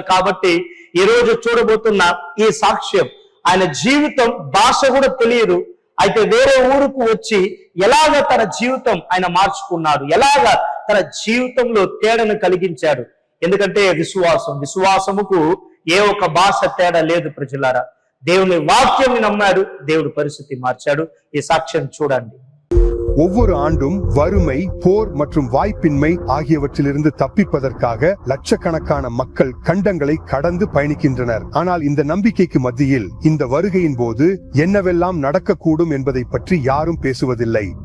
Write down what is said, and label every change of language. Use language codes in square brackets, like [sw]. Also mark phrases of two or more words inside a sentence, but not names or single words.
[te] కాబట్టి ఈ రోజు చూడబోతున్న ఈ సాక్ష్యం, ఆయన జీవితం భాష కూడా తెలియదు, అయితే వేరే ఊరుకు వచ్చి ఎలాగ తన జీవితం ఆయన మార్చుకున్నాడు, ఎలాగ తన జీవితంలో తేడాను కలిగించాడు. ఎందుకంటే విశ్వాసముకు ఏ ఒక్క భాష తేడా లేదు ప్రజలారా. దేవుని వాక్యాన్ని నమ్మాడు, దేవుడు పరిస్థితి మార్చాడు. ఈ సాక్ష్యం చూడండి. [ta] ஒவ்வொரு ஆண்டும் வறுமை, போர் மற்றும் வாய்ப்பின்மை ஆகியவற்றிலிருந்து தப்பிப்பதற்காக லட்சக்கணக்கான மக்கள் கண்டங்களை கடந்து பயணிக்கின்றனர். ஆனால் இந்த நம்பிக்கைக்கு மத்தியில் இந்த வருகையின் போது என்னவெல்லாம் நடக்கக்கூடும் என்பதை பற்றி யாரும் பேசுவதில்லை.